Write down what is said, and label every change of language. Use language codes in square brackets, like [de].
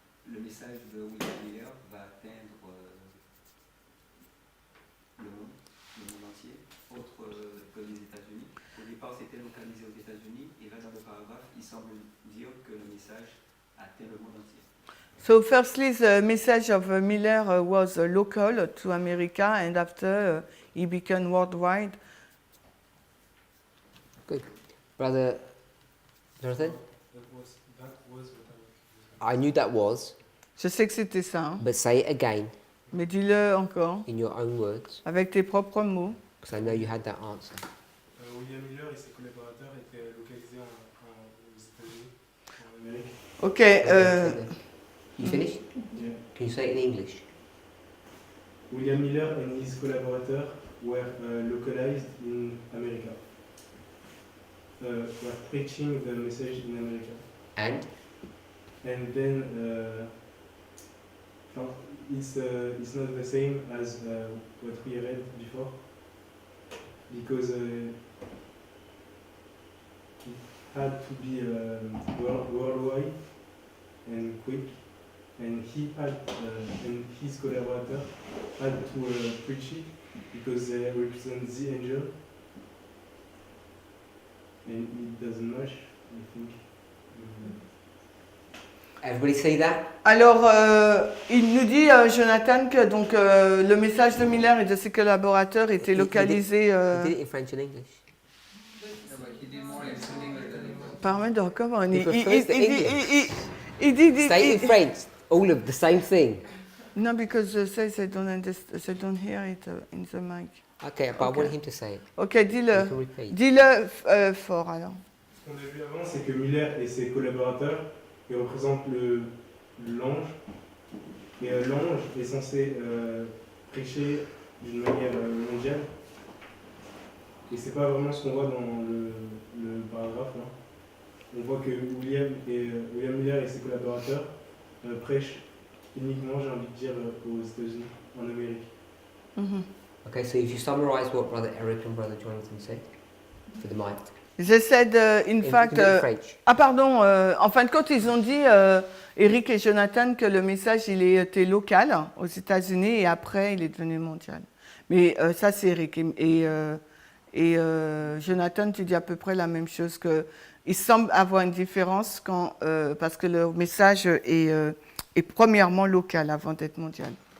[fr] Le message de William Miller va atteindre le monde entier, autre que les États-Unis. Au départ, c'était localisé aux États-Unis, et là, dans le paragraphe, il semble dire que le message atteint le monde entier. [en] So firstly, the message of Miller was local to America, and after he became worldwide. Good. Brother Jonathan? That was what I knew that was, [fr] Je sais que c'était ça, hein, [en] but say it again [fr] mais dis-le encore [en] in your own words, [fr] avec tes propres mots. [en] because I know you had that answer. [fr] William Miller et ses collaborateurs étaient localisés aux États-Unis, en Amérique. [en] Ok, You finished? Yeah. Can you say it in English? William Miller and his collaborators were localized in America. Were preaching the message in America. And? And then it's not the same as what we read before, because it had to be worldwide and quick, and he had and his collaborator had to preach it because they represent the angel, and it doesn't match, I think. Everybody see that? [fr] alors il nous dit, Jonathan, que donc, le message de Miller et de ses collaborateurs était localisé. [en] You did it in French and English. No, but he did more in English than in Parminder, come on. He prefers the [fr] Il dit. [en] Say it in French, all of the same thing. No, because they don't hear it in the mic. Okay, but I Okay. want him to say it. Ok, You [fr] dis-le. [en] can repeat. [fr] Dis-le fort alors. Ce qu'on a vu avant, c'est que Miller et ses collaborateurs ils représentent l'ange. Et l'ange est censé prêcher d'une manière mondiale. Et c'est pas vraiment ce qu'on voit dans le paragraphe là. On voit que William Miller et ses collaborateurs prêchent uniquement, j'ai envie de dire, aux États-Unis, en Amérique. Mhm. [en] Okay, so if you summarize what Brother Eric and Brother Jonathan said for the mic. They said, in You fact. can do it in French. [fr] Ah pardon, en fin de compte, ils ont dit, Eric et Jonathan, que le message il était local aux États-Unis et après il est devenu mondial. Mais ça c'est Eric et Jonathan, tu dis à peu près la même chose, que il semble avoir une différence quand parce que le message est premièrement local avant d'être mondial.